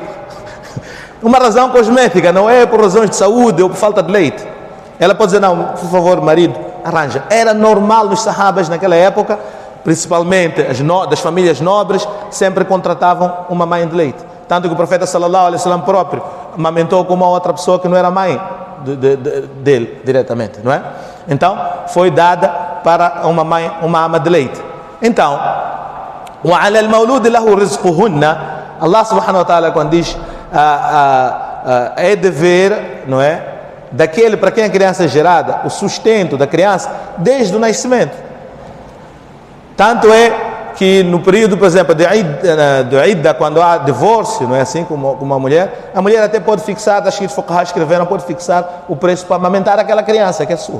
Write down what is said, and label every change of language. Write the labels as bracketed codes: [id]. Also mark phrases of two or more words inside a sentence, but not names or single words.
[pt] Uma razão cosmética, não é por razões de saúde ou por falta de leite. Ela pode dizer, não, por favor, marido, arranja. Era normal nos sahabas naquela época, principalmente das famílias nobres, sempre contratavam uma mãe de leite. Tanto que o profeta [ar] صلى الله عليه وسلم [pt] próprio amamentou com uma outra pessoa que não era mãe dele diretamente, não é? Então foi dada para uma mãe, uma ama de leite. Então, [ar] وَعَلَى الْمَوْلُودِ لَهُ رِزْقُهُنَّ, الله سبحانه وتعالى [pt] quando diz é dever, não é, daquele para quem a criança é gerada, o sustento da criança desde o nascimento. Tanto é que no período, por exemplo, de Idda, quando há divórcio, não é assim, com uma mulher, a mulher até pode fixar, acho que os fuqahas escreveram, pode fixar o preço para amamentar aquela criança que é sua.